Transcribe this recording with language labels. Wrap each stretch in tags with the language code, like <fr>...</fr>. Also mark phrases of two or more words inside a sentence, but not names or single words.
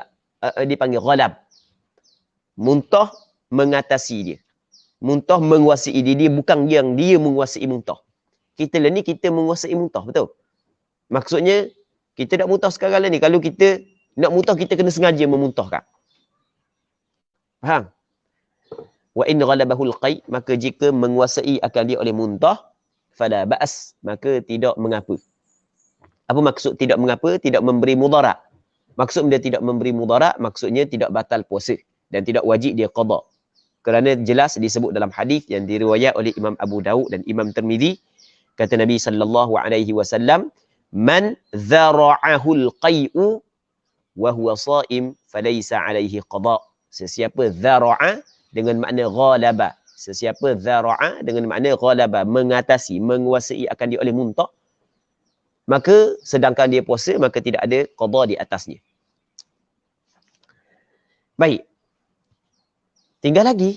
<ms>Dia panggil ghadab. Muntah mengatasi dia. Muntah menguasai dia. Dia bukan yang dia menguasai muntah. Kita lah ni kita menguasai muntah, betul? Maksudnya kita nak muntah sekarang lah ni. Kalau kita nak muntah, kita kena sengaja memuntahkan.</ms> <ar>Faham? وإن غلبه القيء,</ar> <ms>maka jika menguasai akan dia oleh muntah,</ms> <ar>فلا بأس,</ar> <ms>maka tidak mengapa. Apa maksud tidak mengapa? Tidak memberi mudarat. Maksud dia tidak memberi mudarat, maksudnya tidak batal puasa dan tidak wajib dia qada. Kerana jelas disebut dalam hadis yang diriwayat oleh Imam Abu Daud dan Imam Tirmizi, kata Nabi SAW,</ms> <ar>"من ذرعه القيء وهو صائم فليس عليه قضاء."</ar> <ms>Sesiapa dhara'a dengan makna ghalaba. Sesiapa dhara'a dengan makna ghalaba, mengatasi, menguasai akan dia oleh muntah, maka sedangkan dia puasa, maka tidak ada qada di atasnya. Baik. Tinggal lagi.</ms>